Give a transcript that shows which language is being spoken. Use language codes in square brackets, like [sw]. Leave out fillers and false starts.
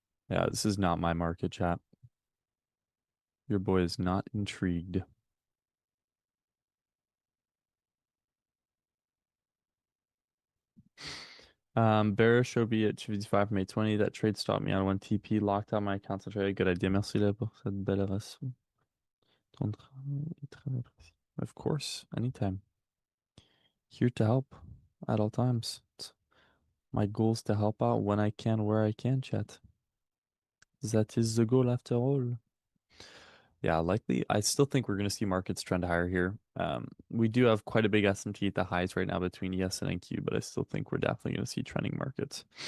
[en] Yeah, this is not my market, chat. Your boy is not intrigued. Bearish OB at 255 from 820. That trade stopped me on one TP, locked out my account to trade. Good idea. [fr] Merci là pour cette belle leçon. Ton travail est très apprécié. [en] Of course, anytime. Here to help at all times. My goal is to help out when I can, where I can, chat. That is the goal after all. Yeah, likely. I still think we're going to see markets trend higher here. We do have quite a big S&P at the highs right now between ES and NQ, but I still think we're definitely going to see trending markets.